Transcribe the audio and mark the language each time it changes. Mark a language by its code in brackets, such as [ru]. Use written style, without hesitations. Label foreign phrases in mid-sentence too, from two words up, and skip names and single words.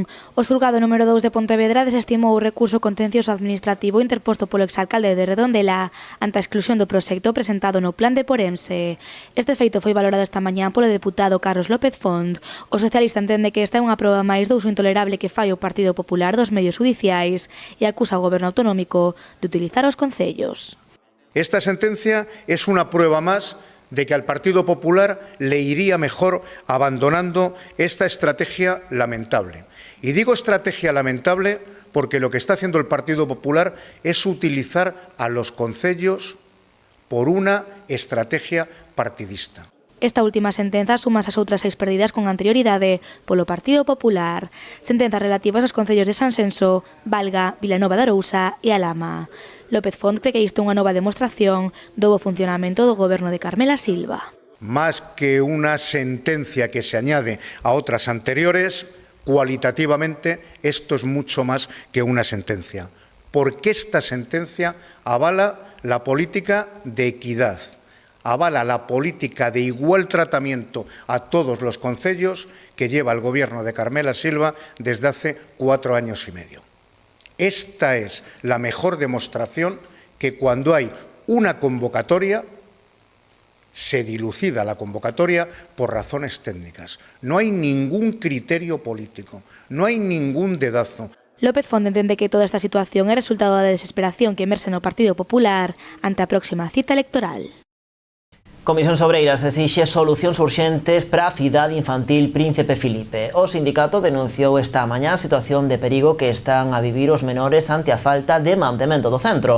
[gl] O xulgado número 2 de Pontevedra desestimou o recurso contencioso administrativo interposto polo exalcalde de Redondela ante a exclusión do proxecto presentado no Plan de Porense. Este feito foi valorado esta mañá polo deputado Carlos López Font. O socialista entende que esta é unha proba máis do uso intolerable que fai o Partido Popular dos medios judiciais e acusa ao Goberno autonómico de utilizar os concellos. [es] Esta sentencia es una prueba más de que al Partido Popular le iría mejor abandonando esta estrategia lamentable. Y digo estrategia lamentable porque lo que está haciendo el Partido Popular es utilizar a los concellos por una estrategia partidista. [gl] Esta última sentenza suma as outras 6 perdidas con anterioridade polo Partido Popular. Sentenzas relativas aos concellos de Sanxenxo, Valga, Vilanova de Arousa e Alhama. López Font cree que isto é unha nova demostración do bo funcionamento do goberno de Carmela Silva. [es] Más que una sentencia que se añade a otras anteriores, cualitativamente esto es mucho más que una sentencia. Porque esta sentencia avala la política de equidad, avala la política de igual tratamiento a todos los concellos que lleva el gobierno de Carmela Silva desde hace 4 años y medio. Esta es la mejor demostración que cuando hay una convocatoria, se dilucida la convocatoria por razones técnicas. No hay ningún criterio político, no hay ningún dedazo. [gl] López Font entende que toda esta situación é resultado da desesperación que emerxe no Partido Popular ante a próxima cita electoral. Comisións Obreiras exixe solucións urxentes para a cidade infantil Príncipe Filipe. O sindicato denunciou esta mañá a situación de perigo que están a vivir os menores ante a falta de mantemento do centro.